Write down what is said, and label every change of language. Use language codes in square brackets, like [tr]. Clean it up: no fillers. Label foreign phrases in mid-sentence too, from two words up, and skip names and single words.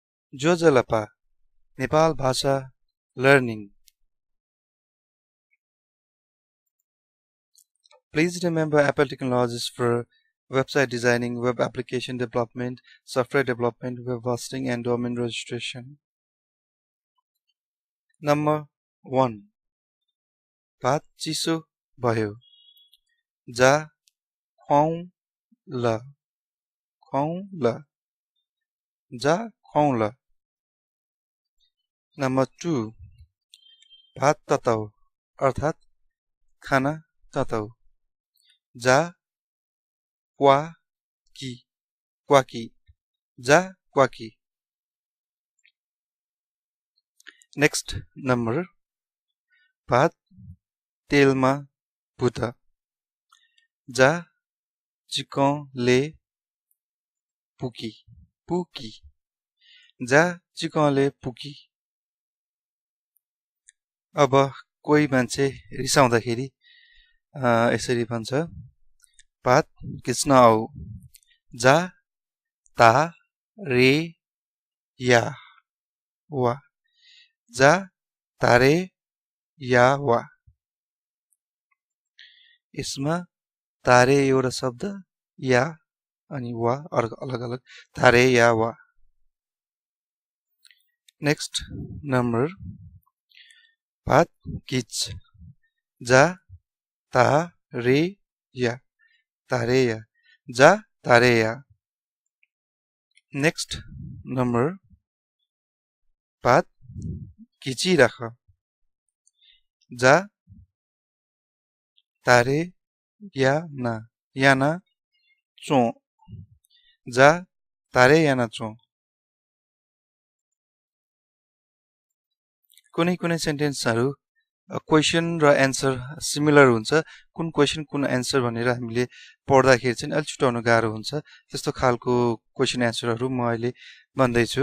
[new] जोजलपा नेपाल भाषा learning. [en] Please remember Apple Technologies for website designing, web application development, software development, web hosting, and domain registration. Number 1. [ne] भात चिसो भयो [new] जा खुवाउँ ल जा खुवाउँ ल. [en] Number 2. [ne] भात तताउ अर्थात खाना तताउ [new] जा क्वाकी जा क्वाकी. [en] Next number. [ne] भात तेलमा भुट [new] जा चिकनले पुकी जा चिकनले पुकी. [ne] अब कोही मान्छे रिसाउँदाखेरि यसरी भन्छ भात खिच्न आऊ [new] जा ता रे या वा जा तारे या वा. [ne] यसमा तारे एउटा शब्द या अनि वा अलग अलग [new] तारे या वा. [en] Next number. [ne] भात खिच [new] जा ता रे या तारे या जा तारे या. [en] Next number. [ne] भात खिचिराख [new] जा तारे या ना चो जा तारे या ना चो. [ne] कुनै कुनै [en] sentences question [ne] र [en] answer similar [ne] हुन्छ. कुन क्वेशन कुन एन्सर भनेर हामीले पढ्दाखेरि चाहिँ अलि छुटाउन गाह्रो हुन्छ. त्यस्तो खालको [en] question answers [ne] म अहिले भन्दै छु.